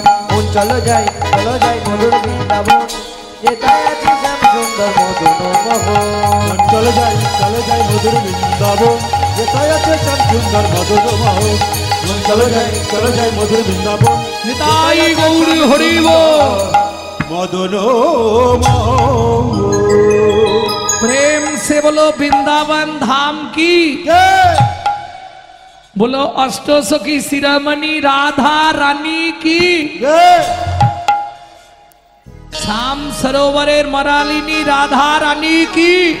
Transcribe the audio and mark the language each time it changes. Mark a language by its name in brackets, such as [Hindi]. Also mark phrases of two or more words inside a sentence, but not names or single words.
[Bangla] মন চলো যাই মধুর বৃন্দাবন, যেটাই আছে শ্যাম সুন্দর মদন মোহন। চলে যাই মধুর বৃন্দাবন, যেটাই আছে শ্যাম সুন্দর মদন মোহন। চলে যাই মধুর বৃন্দাবন, নিতাই গৌর হরি বল। মদন মোহন। [Hindi] प्रेम से बोलो वृंदावन धाम की, बोलो अष्टसखी शिरोमणि राधा रानी की, श्याम [Bangla] সরোবরের মরালিনী [Hindi] राधा रानी की।